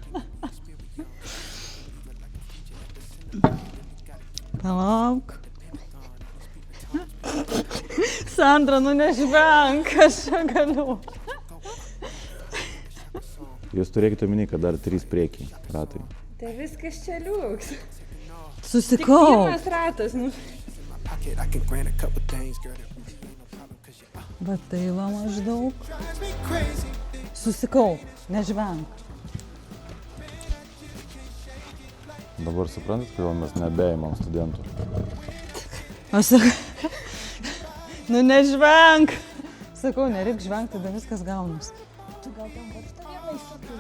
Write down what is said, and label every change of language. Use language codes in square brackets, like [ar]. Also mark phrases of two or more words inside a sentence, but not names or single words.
[lt] Palauk. Sandra, nu nežvenk, aš čia galiu. Jūs turėkite omeny, kad dar 3 priekiai ratai. Tai viskas čia liuks. Tik Susikau. pirmas ratas, nu. [en] Pocket, I can grant a couple things, girl. That really ain't no problem, 'cause you [lt] Va tai va maždaug. [en] drives me crazy. [lt] Susikau, nežvenk. Dabar suprantat, kodėl mes nebeimam studentų. Aš sakau, nu nežvenk. Sakau, nereik žvengti, tada viskas gaunas. Tu gal tam varštą vieną įsakai?